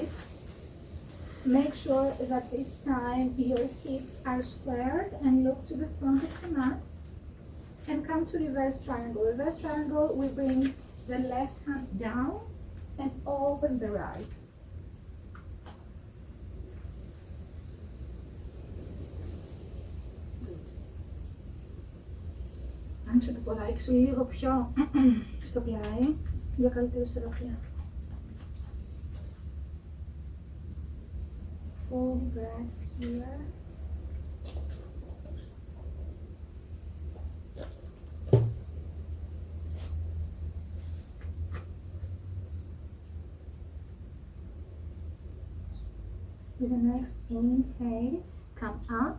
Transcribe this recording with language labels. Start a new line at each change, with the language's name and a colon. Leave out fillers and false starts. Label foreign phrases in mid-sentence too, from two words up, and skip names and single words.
English: Make sure that this time your hips are squared and look to the front of the mat. And come to reverse triangle. Reverse triangle, we bring the left hand down and open the right.
Greek: Άνοιξε το ποδάκι σου λίγο πιο στο πλάι για καλύτερη ισορροπία.
English: Full breaths here. With the next inhale, come up.